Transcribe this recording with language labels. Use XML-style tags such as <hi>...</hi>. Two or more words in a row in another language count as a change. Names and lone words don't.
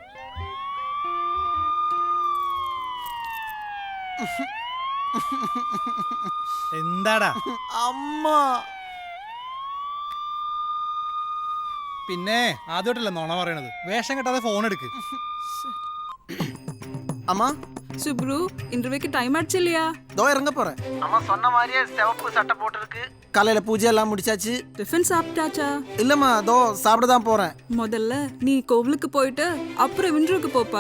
<ml>എന്താടാ അമ്മ? പിന്നെ ആദ്യമായിട്ടല്ല നോണ പറയണത്. വേഷം കെട്ടാതെ ഫോൺ എടുക്ക്.</ml> <ta>அம்மா சுப்ரு, இன்டர்வியூக்கு டைம் ஆச்சு இல்லையா? தோ இறங்க போறேன். அம்மா சொன்ன மாதிரியே சிவப்பு சட்டை போட்டுருக்கு. காலையில பூஜை எல்லாம் முடிச்சாச்சு. டிஃபன் சாப்பிட்டாச்சா? இல்லம்மா, தோ சாப்பிட தான் போறேன். முதல்ல நீ கோவிலுக்கு போயிட்டு அப்புறம் இன்டர்வியூக்கு போப்பா.</ta>